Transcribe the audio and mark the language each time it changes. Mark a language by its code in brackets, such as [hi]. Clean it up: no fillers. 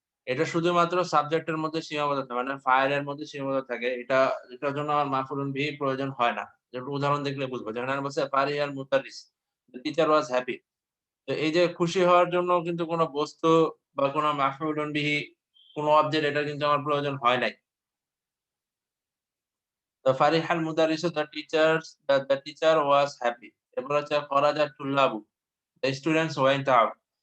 [bn] এটা শুধুমাত্র সাবজেক্টের মধ্যে সীমাবদ্ধ থাকে, মানে ফাইলের মধ্যে সীমাবদ্ধ থাকে। এটার জন্য আমার মাফউলুন বিহি প্রয়োজন হয় না। যেটা উদাহরণ দেখলে বুঝবো। যেখানে বলছে [ar] ফারিহাল মুতারিস, [en] the teacher was happy। [bn] তো এই যে খুশি হওয়ার জন্য কিন্তু কোনো বস্তু বা কোনো মাফউলুন বিহি, কোনো অবজেক্ট এটা কিন্তু আমার প্রয়োজন হয় নাই। [en] তো [ar] ফারিহাল মুদারিসু, [en] the teacher was happy। [bn] এরপর হচ্ছে [ar] খরাজাত তুল্লাবু, [en] the students went out।